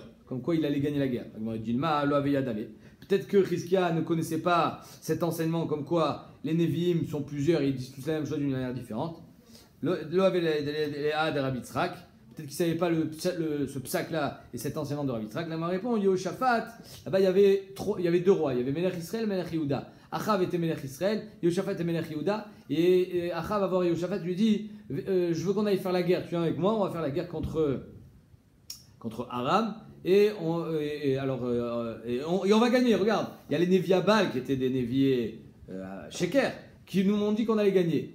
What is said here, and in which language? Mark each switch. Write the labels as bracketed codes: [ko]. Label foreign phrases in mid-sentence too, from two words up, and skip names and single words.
[fr] Comme quoi il allait gagner la guerre. Peut-être que Chizkia ne connaissait pas cet enseignement comme quoi les Nevi'im sont plusieurs et ils disent tous la même chose d'une manière différente. Peut-être qu'il ne savait pas ce psaque-là et cet enseignement de Rabbi Tzrak. La m'a répondu, Yehoshaphat, là-bas il y avait deux rois. Il y avait [he] מלך ישראל [fr] et [he] מלך יהודה. [fr] Achav était [he] מלך ישראל, [fr] Yehoshaphat était [he] מלך יהודה. [fr] Et Achav, va voir Yehoshaphat, lui dit, je veux qu'on aille faire la guerre. Tu viens avec moi, on va faire la guerre contre Aram. Et on va gagner. Regarde, il y a les Nevi'abal qui étaient des [he] נביאי שקר [fr] qui nous ont dit qu'on allait gagner.